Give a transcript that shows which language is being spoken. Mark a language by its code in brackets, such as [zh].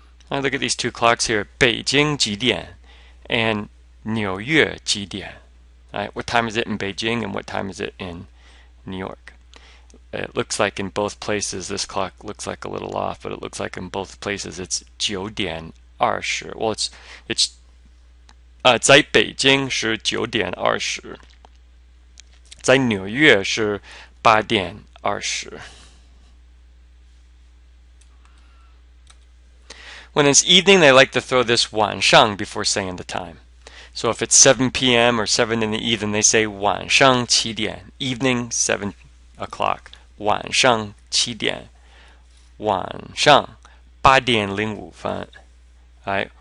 [en] Now look at these two clocks here, [zh] 北京几点 [en] and [zh] 纽约几点. [en] Right? What time is it in Beijing and what time is it in New York? It looks like in both places this clock looks like a little off, but it looks like in both places it's 9:20. Well, it's [zh] 在北京是9:20，在纽约是8:20。 [en] When it's evening, they like to throw this 晚上 before saying the time. So if it's 7 p.m. or 7 in the evening, they say [zh] 晚上7点, [en] evening 7 o'clock. [zh] 晚上7点，晚上8:05， right?